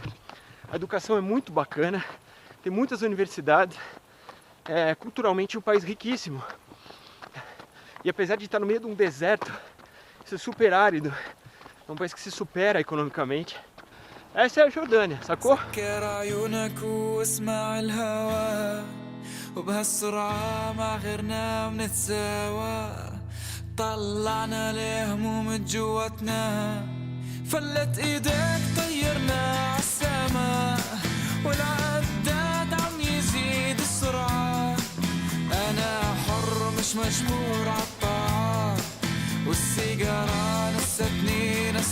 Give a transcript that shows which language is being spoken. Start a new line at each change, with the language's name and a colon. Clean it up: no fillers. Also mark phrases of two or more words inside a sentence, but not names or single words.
Portuguese: A educação é muito bacana, tem muitas universidades. É culturalmente um país riquíssimo. E apesar de estar no meio de um deserto, isso é super árido, é um país que se supera economicamente. Essa é a Jordânia, sacou?
Arabic: سكر عيونك واسمع الهوى وبهالسرعة مع غيرنا بنتساوى طلعنا الهموم جواتنا فلت ايدك طيرنا عالسما والعداد عم يزيد السرعة انا حر مش مجبور عالطاعة والسيجارة نستني